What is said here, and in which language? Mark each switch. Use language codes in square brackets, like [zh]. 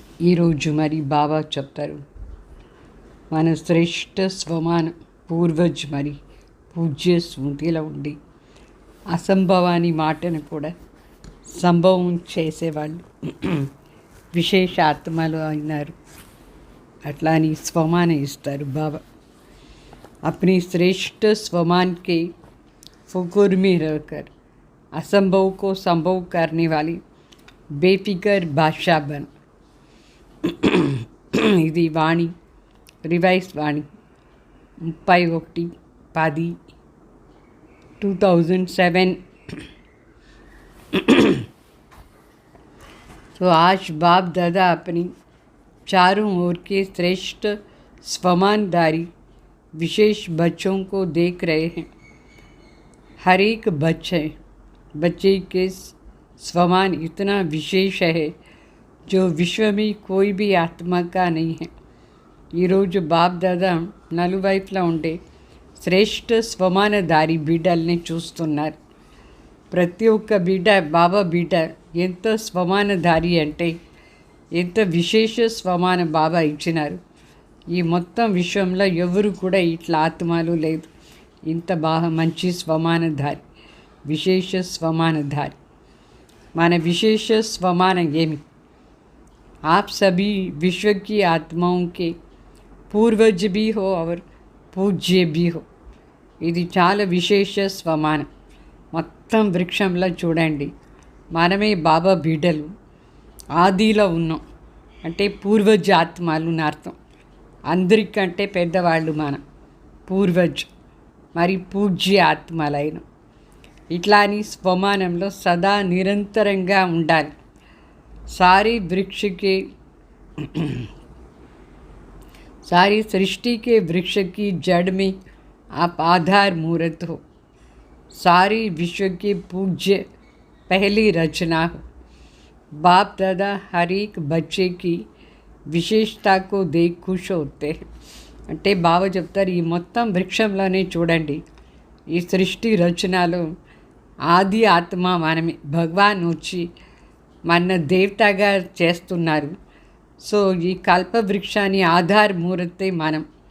[te] ఈరోజు మరి బాబా చెప్తారు, మన శ్రేష్ఠ స్వమాన పూర్వజ్ మరి పూజ్య స్మృతిలో ఉండి అసంభవాని మాటను కూడా సంభవం చేసేవాళ్ళు విశేష ఆత్మలు అయినారు. అట్లా అని స్వమాన ఇస్తారు బాబా. [hi] अपनी श्रेष्ठ स्वमान के फुकुर में रहकर असंभव को संभव करने वाली बेफिकर बादशाह बन. [te] ఇది వాణి, రివైజ్ వాణి 31/10/2007. [hi] तो आज बाप दादा अपनी चारों ओर के श्रेष्ठ स्वमानधारी विशेष बच्चों को देख रहे हैं. हर एक बच्चे के स्वमान इतना विशेष है जो विश्व में कोई भी आत्मा का नहीं है. [te] ఈరోజు బాప్ దాదా నలువైపులా ఉండే శ్రేష్ఠ స్వమానధారి బిడ్డల్ని చూస్తున్నారు. ప్రతి ఒక్క బిడ్డ బాబా బిడ్డ ఎంత స్వమానధారి అంటే ఎంత విశేష స్వమాన బాబా ఇచ్చినారు. ఈ మొత్తం విశ్వంలో ఎవరు కూడా ఇట్లా ఆత్మలు లేదు. ఇంత బాగా మంచి స్వమానధారి, విశేష స్వమానధారి. మన విశేష స్వమానం ఏమి? [hi] आप सभी विश्व की आत्माओं के पूर्वज भी हो और पूज्य भी हो. [te] ఇది చాలా విశేష స్వమానం. మొత్తం వృక్షంలో చూడండి, మనమే బాబా బిడ్డలు ఆదిలో ఉన్నాం అంటే పూర్వజ ఆత్మలు అని అర్థం. అందరికంటే పెద్దవాళ్ళు మన పూర్వజ్, మరి పూజ్య ఆత్మలైన. ఇట్లా అని స్వమానంలో సదా నిరంతరంగా ఉండాలి. [hi] सारी वृक्ष के सारी सृष्टि के वृक्ष की जड़ में आप आधार मूर्त हो. सारी विश्व के पूज्य पहली रचना हो. बाप दादा हर एक बच्चे की विशेषता को देख खुश होते हैं. [te] అంటే బాబా చెప్తారు, ఈ మొత్తం వృక్షంలోనే చూడండి, ఈ సృష్టి రచనలో ఆది ఆత్మ మనమే. భగవాన్ వచ్చి మన దేవతగా చేస్తున్నారు. సో ఈ కల్పవృక్షాన్ని ఆధార మూర్తే మనం.